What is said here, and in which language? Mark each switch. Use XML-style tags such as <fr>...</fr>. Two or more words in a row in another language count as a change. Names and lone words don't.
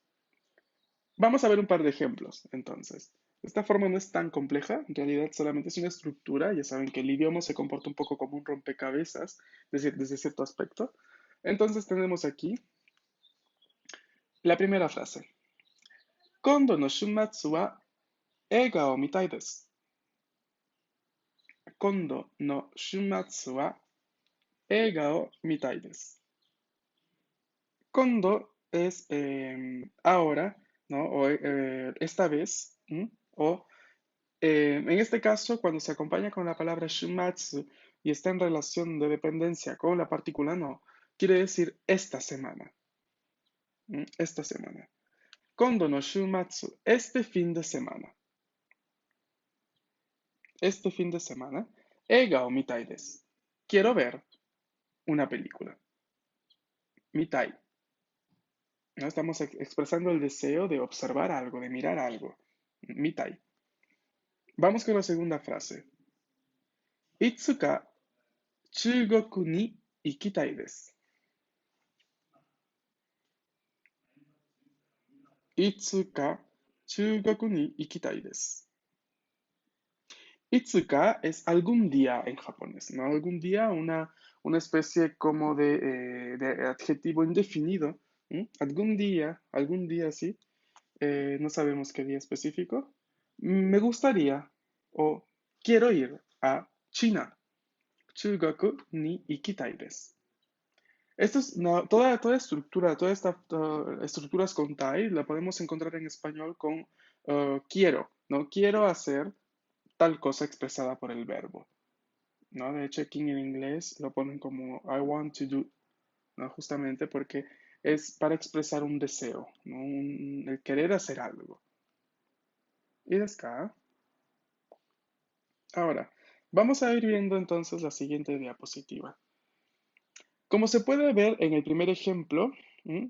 <es>Vamos a ver un par de ejemplos, entonces. Esta forma no es tan compleja, en realidad solamente es una estructura. Ya saben que el idioma se comporta un poco como un rompecabezas desde cierto aspecto. Entonces tenemos aquí la primera frase.</es> <ja>今度の週末は映画を見たいです. 今度の週末は映画を見たいです.</ja> <es>Kondo es ahora, ¿no? O esta vez, ¿m? O en este caso, cuando se acompaña con la palabra shumatsu y está en relación de dependencia con la partícula no, quiere decir esta semana. Esta semana.</es> <ja>今度の週末,</ja> <es>este fin de semana. Este fin de semana.</es> <ja>映画を見たいです.</ja> <es>Quiero ver una película. Mitai. ¿No? Estamos expresando el deseo de observar algo, de mirar algo. Mitai. Vamos con la segunda frase.</es> <ja>いつか中国に行きたいです. いつか中国に行きたいです.</ja> <es>Itsuka es algún día en japonés, ¿no? Algún día, una especie como de adjetivo indefinido. Algún día sí. No sabemos qué día específico. Me gustaría o quiero ir a China.</es> <ja>中学に行きたいです.</ja> <es>Esto es, no, toda estructura, toda esta estructuras con tai la podemos encontrar en español con quiero, ¿no? Quiero hacer tal cosa expresada por el verbo, ¿no? De hecho, aquí en inglés lo ponen como</es> <en>I want to do,</en> <es>¿no? Justamente porque es para expresar un deseo, ¿no? El querer hacer algo. Y de acá. Ahora, vamos a ir viendo entonces la siguiente diapositiva. Como se puede ver en el primer ejemplo, ¿m?</es>